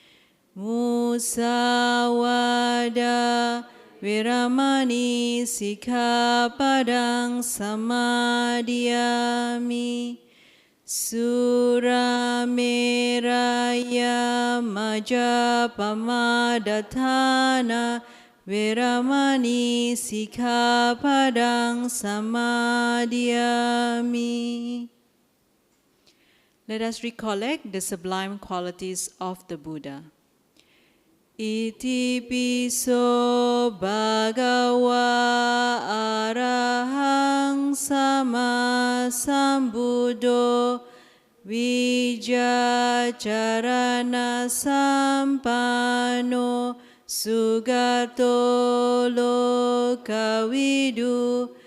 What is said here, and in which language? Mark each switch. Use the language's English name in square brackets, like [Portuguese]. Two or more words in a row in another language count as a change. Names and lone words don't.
[Pali] Musawada veramani sikkhapadang samadhiyami. Surameraya majapamadatthana veramani sikkhapadang samadhiyami. [English] Let us recollect the sublime qualities of the Buddha. [Pali] Iti piso bhagava arahang sama sambuddho vijacarana sampano sugato lokavidu